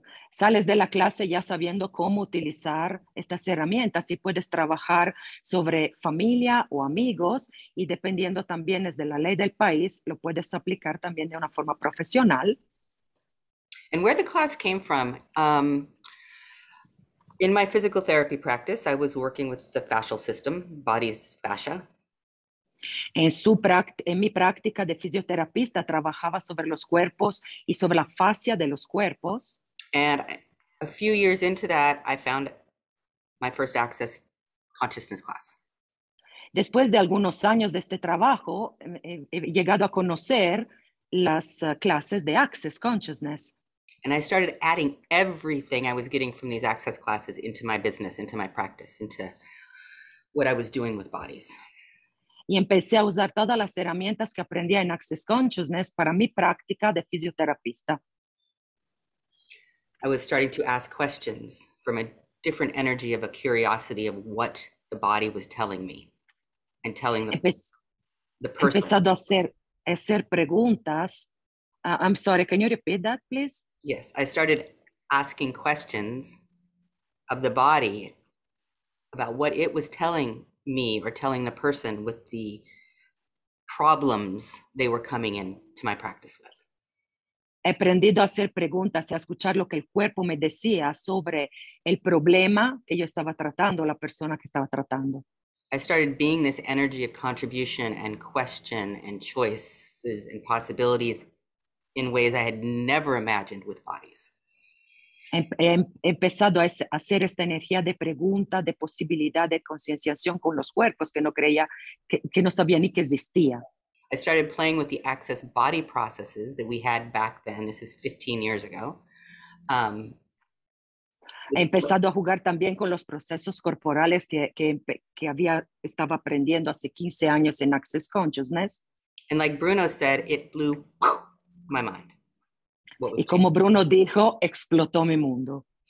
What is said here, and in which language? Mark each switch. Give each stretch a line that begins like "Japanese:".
Spanish: Sales de la clase ya sabiendo cómo utilizar estas herramientas y puedes trabajar sobre familia o amigos y dependiendo también desde la ley del país, lo puedes aplicar también de una forma profesional.
English: And where the class came from, in my physical therapy practice, I was working with the fascial system, body's fascia.
Spanish: En mi práctica de fisioterapista trabajaba sobre los cuerpos y sobre la fascia de los cuerpos.
English: And a few years into that, I found my first Access consciousness class.
Spanish: Después de algunos años de este trabajo, he llegado a conocer las clases de Access Consciousness.
English: And I started adding everything I was getting from these Access classes into my business, into my practice, into what I was doing with bodies.
Spanish: Y empecé a usar todas las herramientas que aprendía en Access Consciousness para mi práctica de fisioterapista.
English: I was starting to ask questions from a different energy of a curiosity of what the body was telling me and telling the person.
Spanish: Empezado a hacer preguntas.
English: I'm sorry, can you repeat that, please? Yes, I started asking questions of the body about what it was telling me or telling the person with the problems they were coming in to my practice with.
Spanish: He aprendido a hacer preguntas y a escuchar lo que el cuerpo me decía sobre el problema que yo estaba tratando, la persona que estaba tratando.
English: I started being this energy of contribution and question and choices and possibilities in ways I had never imagined with bodies.
Spanish: He empezado a hacer esta energía de pregunta, de posibilidad, de concienciación con los cuerpos que no creía, que no sabía ni que existía.
English: I started playing with the Access body processes that we had back then. This is 15 years ago.
Spanish: He empezado a jugar también con los procesos corporales que estaba aprendiendo hace 15 años en Access Consciousness.
English: And like Bruno said, it blew my mind.
Spanish: Y como Bruno dijo, explotó mi mundo.